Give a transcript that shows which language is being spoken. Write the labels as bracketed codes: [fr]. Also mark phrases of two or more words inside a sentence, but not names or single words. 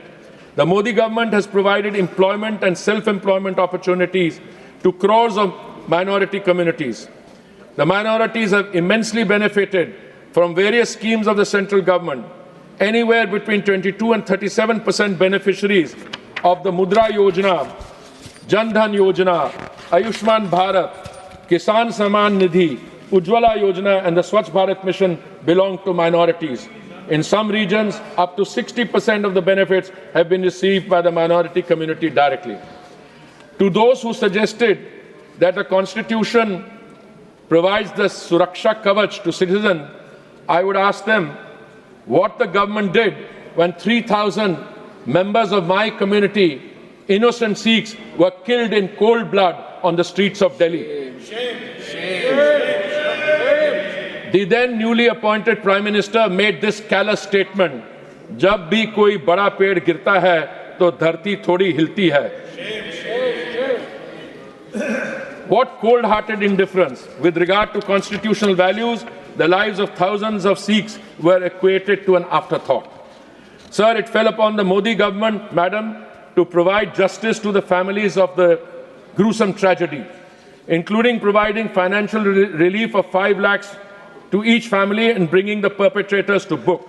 [en] The Modi government has provided employment and self-employment opportunities to crores of minority communities. The minorities have immensely benefited from various schemes of the central government. Anywhere between 22 and 37% beneficiaries of the Mudra Yojana, Jan Dhan Yojana, Ayushman Bharat, Kisan Samman Nidhi, Ujjwala Yojana and the Swachh Bharat Mission belong to minorities. In some regions, up to 60% of the benefits have been received by the minority community directly. To those who suggested that the Constitution provides the [hi] Suraksha Kavach [en] to citizens, I would ask them what the government did when 3,000 members of my community, innocent Sikhs, were killed in cold blood on the streets of Delhi. The then newly appointed Prime Minister made this callous statement, [hi] जब भी कोई बड़ा पेड़ गिरता है तो धरती थोड़ी हिलती है. [en] What cold-hearted indifference with regard to constitutional values. The lives of thousands of Sikhs were equated to an afterthought. Sir, it fell upon the Modi government, madam, to provide justice to the families of the gruesome tragedy, including providing financial relief of 5 lakhs to each family and bringing the perpetrators to book.